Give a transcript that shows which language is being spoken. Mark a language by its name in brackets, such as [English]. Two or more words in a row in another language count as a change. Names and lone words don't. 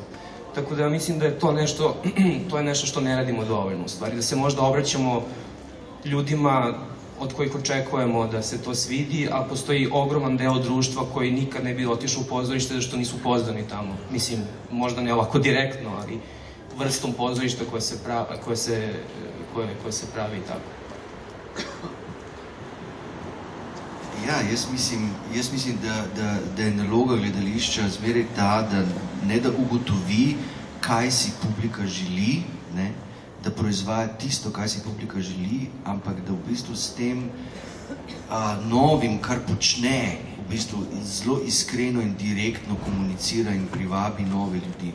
[Serbian] Tako da mislim da je to nešto što ne radimo dovoljno u stvari, da se možda obraćamo ljudima od kojih očekujemo da se to svidi, a postoji ogroman deo društva koji nikad ne bi otišao u pozorište zato što nisu poznani tamo. Mislim, možda ne ovako direktno, ali vrstom pozorišta koje se pravi i tako. [Slovenian] Ja, jaz mislim, da je naloga gledališča zmeraj ta, da ne da ugotovi, kaj si publika želi, ne, da proizvaja tisto, kaj si publika želi, ampak da v bistvu s tem novim, kar počne, v bistvu zelo iskreno in direktno komunicira in privabi nove ljudi.